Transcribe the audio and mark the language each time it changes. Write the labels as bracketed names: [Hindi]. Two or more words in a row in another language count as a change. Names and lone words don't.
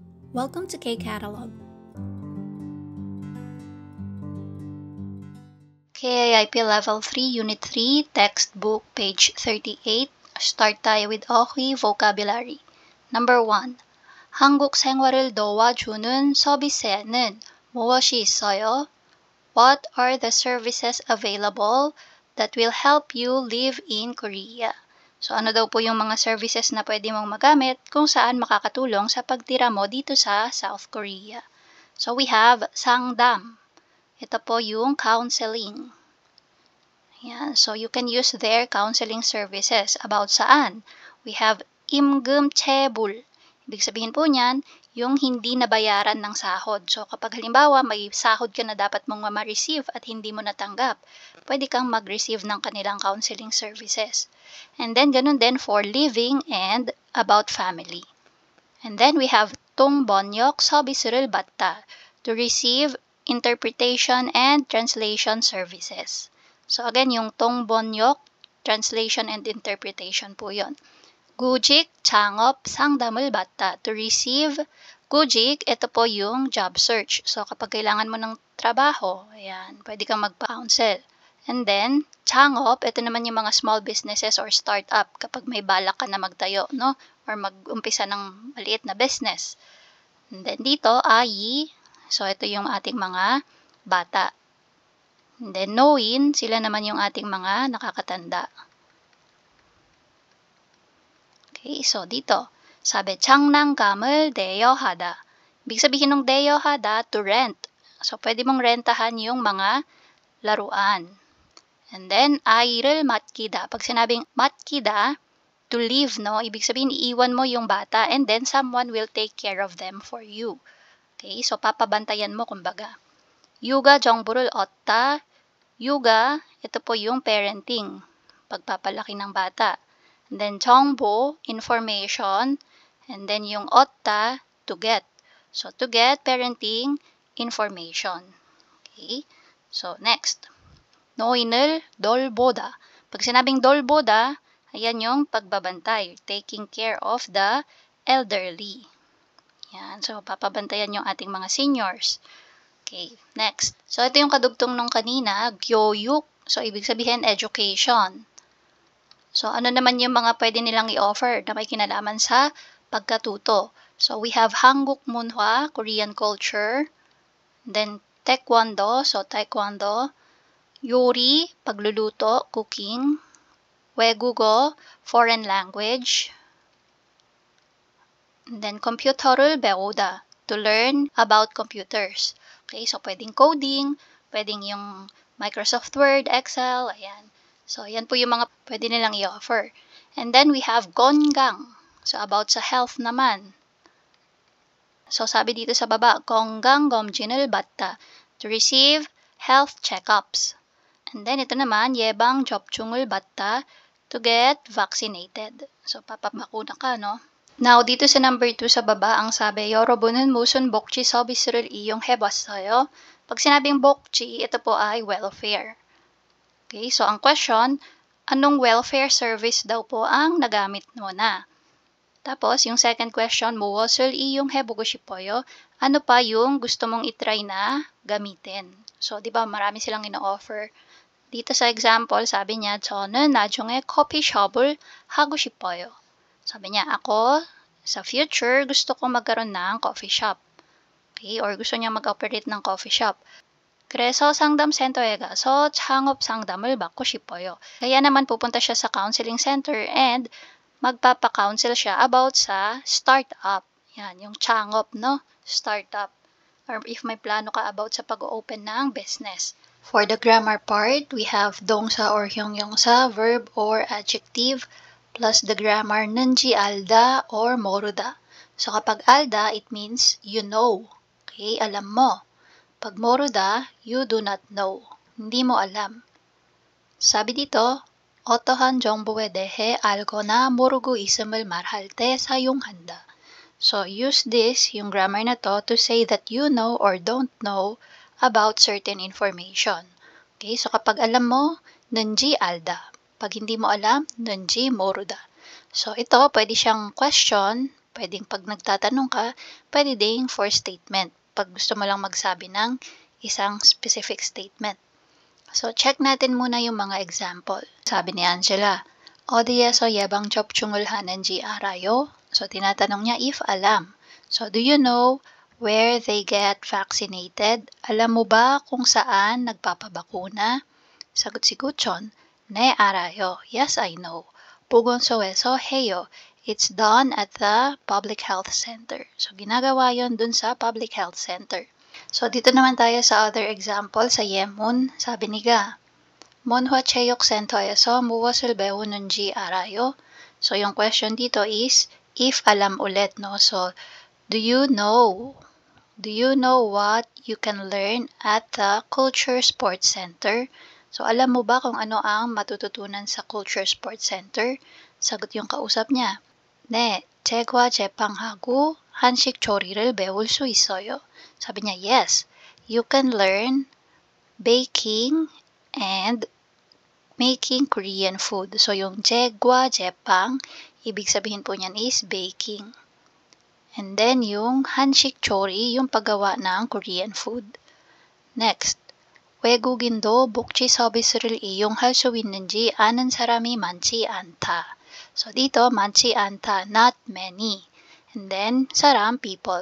[English] Welcome to K-Catalog. KIIP Level 3, Unit 3, Textbook, page 38. Start tayo with OK Vocabulary. Number 1. [Korean] 한국 생활을 도와주는 서비스에는 무엇이 있어요? [English] What are the services available that will help you live in Korea? [Filipino] So ano daw po yung mga services na pwede mong magamit kung saan makakatulong sa pagtira mo dito sa South Korea? [English] So we have 상담. [Filipino] Ito po yung counseling. Yan. [English] So you can use their counseling services. About saan? We have 임금체불. [Filipino] Ibig sabihin po niyan, yung hindi nabayaran ng sahod. So kapag halimbawa may sahod ka na dapat mong ma-receive at hindi mo natanggap, pwede kang mag-receive ng kanilang counseling services. [English] And then [Filipino] ganun din [English] for living and about family. And then we have [Korean] 통번역 서비스를 받다, [English] to receive interpretation and translation services. So again, [Filipino] yung 통번역, [English] translation and interpretation [Filipino] po yun. [Korean] 구직, 창업, 상담을 받다, [English] to receive. [Korean] 구직, [Filipino] ito po yung [English] job search. [Filipino] So kapag kailangan mo ng trabaho, ayan, pwede kang mag-counsel. And then, 창업, ito naman yung mga [English] small businesses or startup [Filipino] kapag may balak ka na magtayo, no? Or mag-umpisa ng maliit na business. And then dito, 아이, so ito yung ating mga bata. And then 노인, sila naman yung ating mga nakakatanda. Okay, so dito, sabi, [Korean] 장난감을 대여하다. [Filipino] Ibig sabihin ng 대여하다, to rent. So pwede mong rentahan yung mga laruan. [English] And then, [Korean] 아이를 맡기다. [Filipino] Pag sinabing 맡기다, [English] to leave, no? [Filipino] Ibig sabihin, iiwan mo yung bata [English] and then someone will take care of them for you. [Filipino] Okay, so papabantayan mo, kumbaga. [Korean] 육아 정보를 얻다. Yuga, [Filipino] ito po yung parenting, pagpapalaki ng bata. [English] And then 정보, information. And then yung 얻다, to get. So to get, parenting, information. Okay, so next. [Korean] 노인을 돌보다. [Filipino] Pag sinabing 돌보다, ayan yung pagbabantay, [English] taking care of the elderly. [Filipino] Yan, so papabantayan yung ating mga seniors. [English] Okay, next. [Filipino] So, ito yung kadugtong nung kanina, 교육. [English] So, ibig sabihin, education. [Filipino] So, ano naman yung mga pwede nilang i-offer na may kinalaman sa pagkatuto? So, we have [English] 한국 문화, Korean culture. Then, taekwondo, so taekwondo. [Korean] 요리, pagluluto, cooking. [English] 외국어, foreign language. And then, [Korean] 컴퓨터를 배우다, [English] to learn about computers. [Filipino] Okay, so pwedeng coding, pwedeng yung Microsoft Word, Excel, ayan. So, ayan po yung mga pwede nilang i-offer. [English] And then, we have [Filipino] 건강. So, about sa health naman. So, sabi dito sa baba, [Korean] 건강검진을 받다, [English] to receive health checkups. And then, [Filipino] ito naman, [Korean] 예방접종을 받다, [English] to get vaccinated. So, [Filipino] papabakuna ka, no? Now, dito sa number 2 sa baba, ang sabi, [Korean] 여러분은 무슨 복지 서비스를 이용해봤어요? [Filipino] Pag sinabing 복지, ito po ay welfare. Okay, so ang question, anong [English] welfare service [Filipino] daw po ang nagamit mo na? Tapos, yung second question, [Korean] 무엇을 이용해보고 싶어요? [Filipino] Ano pa yung gusto mong itry na gamitin? So, di ba, marami silang ino-offer. Dito sa example, sabi niya, [Korean] 저는 나중에 커피숍을 하고 싶어요. [Filipino] Sabi niya, ako, sa future, gusto ko magkaroon ng [English] coffee shop. Okay? [Filipino] Or gusto niya mag-operate ng [English] coffee shop. [Korean] 그래서 상담센터에 가서 창업 상담을 받고 싶어요. [Filipino] Kaya naman pupunta siya sa [English] counseling center [Filipino] and magpapa-counsel siya about sa startup. Yan, yung 창업, no? Startup. [English] Or if [Filipino] may plano ka about sa pag-open ng business. [English] For the grammar part, we have 동사 or 형용사, verb or adjective, plus the grammar [Korean] 는지 알다 or 모르다. [English] So kapag 알다, it means you know. Okay, [Filipino] alam mo. [English] Pag 모르다, you do not know. [Filipino] Hindi mo alam. Sabi dito, [Korean] 어떠한 정보에 대해 알거나 모르고 있음을 말할 때 사용한다. [English] So use this, yung grammar na to say that you know or don't know about certain information. [Filipino] Okay, so kapag alam mo, [Korean] 는지 알다. [Filipino] Pag hindi mo alam, [Korean] 는지 모르다. [Filipino] So ito, pwede siyang question, Pwedeng pag nagtatanong ka, pwede ding for statement. Pag gusto mo lang magsabi ng isang specific statement. So, check natin muna yung mga example. Sabi ni Angela, [Korean] 어디에서 예방접종을 하는지 알아요? [Filipino] So, tinatanong niya if alam. [English] So, do you know where they get vaccinated? [Filipino] Alam mo ba kung saan nagpapabakuna? Sagot si Guchon, [Korean] 네, 알아요. [English] Yes, I know. [Korean] 보건소에서 해요. [English] It's done at the public health center. So, [Filipino] ginagawa yon dun sa [English] public health center. [Filipino] So, dito naman tayo sa other example sa Yemun. Sabi ni Ga, [Korean] mon화체육센터에서 무엇을 배우는지 알아요? [Filipino] So, yung question dito is, if alam ulit, no? [English] So, do you know what you can learn at the Culture Sports Center? So, [Filipino] alam mo ba kung ano ang matututunan sa Culture Sports Center? Sagot yung kausap niya. [Korean] 네, 제과 제빵하고 한식 조리를 배울 수 있어요. [Filipino] Sabi niya, [English] yes, you can learn baking and making Korean food. So, [Korean] yung 제과 제빵, [Filipino] ibig sabihin po niyan is baking. [English] And then, [Korean] yung 한식 조리, [Filipino] yung paggawa ng [English] Korean food. Next, [Korean] 외국인도 복지 서비스를 이용할 수 있는지 아는 사람이 많지 않다. [Filipino] So, dito, [Korean] 많지 않다, [English] not many. And then, saram, people.